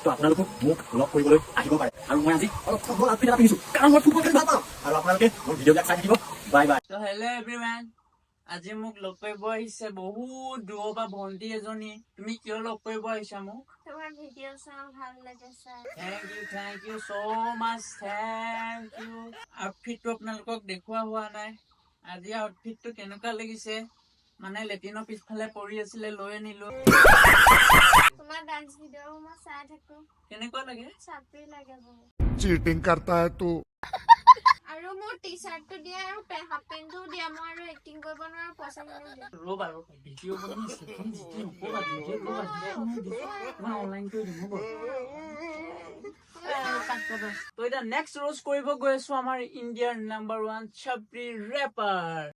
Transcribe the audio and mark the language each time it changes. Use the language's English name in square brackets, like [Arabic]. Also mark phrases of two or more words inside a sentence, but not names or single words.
[Assamese] তো আপোনালোকো মোক লগ কৰিবলৈ আহিব পাৰে। আৰু মই আজি অলপ ফুটবল আউটফিট এটা পিন্ধিছো, কাৰণ মই ফুটবল খেলি ভাল পাওঁ। আৰু আপোনালোকে মোৰ ভিডিঅ'বিলাক চাই থাকিব। বাই বাই। তো [English] hello everyone, [Assamese] আজি মোক লগ কৰিব আহিছে বহুত দূৰৰ পৰা ভন্টি এজনী। তুমি কিয় লগ কৰিব আহিছা মোক? তোমাৰ ভিডিঅ' চাওঁ, ভাল লাগে চাই। [English] thank you so much, thank you. [Assamese] আউটফিটটো আপোনালোকক দেখুওৱা হোৱা নাই। আজি আউটফিটটো কেনেকুৱা লাগিছে? মানে লেটিনৰ পিছফালে পৰি আছিলে, লৈ আনিলো। তোমাৰ ডান্স ভিডিঅ' মই চাই থাকো। কেনেকুৱা লাগে? চাপৰি লাগে বহুত। [Hindi] चीटिंग करता है तू। [Assamese] আৰু মোৰ টি চাৰ্টটো দিয়ে আৰু হাফ পেণ্টটো দিয়ে। মই আৰু এক্টিং কৰিব নোৱাৰো, পইচা কিনিও দিয়ে। ৰ'বা ভিডিঅ' বনাই আছে, তুমি যেতিয়া নকবা, ভিডিঅ' ক'বা, মই অনলাইন কৰি দিম হ'ব। তো এতিয়া নেক্সট ৰোজ কৰিব গৈ আছো আমাৰ ইণ্ডিয়াৰ নাম্বাৰ 1 ছাপৰি ৰেপাৰ।